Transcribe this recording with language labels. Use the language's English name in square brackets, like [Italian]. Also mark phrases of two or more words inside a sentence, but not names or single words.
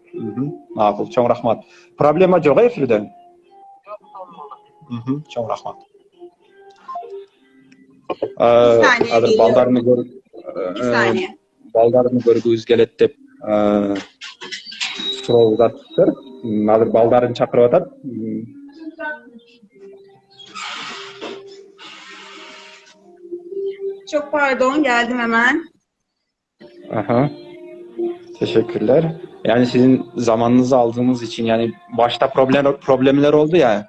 [Kyrgyz] Макул, чоң рахмат. Проблема жок эфирде? Чоң рахмат. Азыр балдарını көргүбүз келет деп суроо узаттыр. Азыр балдарын чакырып атат. [Turkish] Çok pardon, geldim hemen. Aha. Teşekkürler. Yani sizin zamanınızı aldığımız için, yani başta problemler oldu ya.